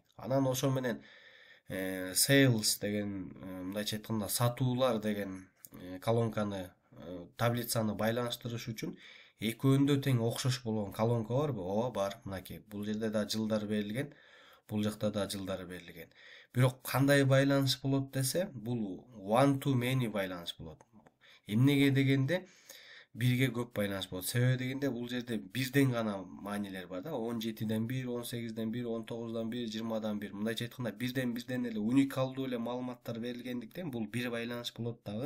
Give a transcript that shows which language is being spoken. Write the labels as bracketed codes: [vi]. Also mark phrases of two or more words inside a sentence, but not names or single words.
[ky] Анан ошо менен sales деген, мындайча айтканда сатуулар деген колонканы, таблицаны байланыштырыш үчүн экөөндө тең окшош болгон колонка барбы? Ооба, бар. Мынакей. Бул жерде да жылдар берилген, бул жакта да жылдар берилген. Бирок кандай байланыш болот десе, бул [en] one to many [ky] байланыш болот. Эмнеге дегенде, бирге көп байланыш болот. Себеби дегенде, бул жерде бирден гана маанилер бар да. 17ден 1, 18ден 1, 19дан 1, 20дан 1. Мындайча айтканда, бирден эле уникалдуу эле маалыматтар берилгендиктен бул бир байланыш болот дагы.